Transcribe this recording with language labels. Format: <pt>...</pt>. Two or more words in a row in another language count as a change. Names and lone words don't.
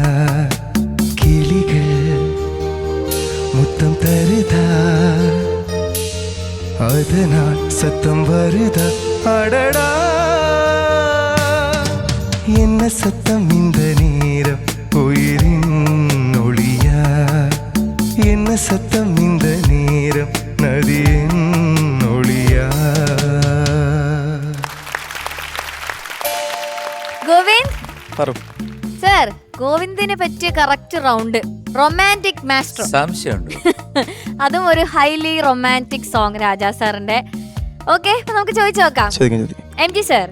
<ta>கிளிகள் முத்தம் தருதா, அதனால் சத்தம் வருதா? அடடா, என்ன சத்தம் இந்த நேரம் உயிரின் ஒளியா? என்ன சத்தம் இந்த நேரம் நதியின் ஒளியா?</ta> <ml>ഗോവിന്ദ് സർ, ഗോവിന്ദിനെ പറ്റിയ</ml> <en>correct round. Romantic master.</en> <ml>സംശയമുണ്ട്. അതും ഒരു</ml> <en>highly romantic song</en> <ml>രാജാ സാറിന്റെ. ഓക്കെ, നമുക്ക് ചോദിച്ചു നോക്കാം. എം ജി സർ.</ml>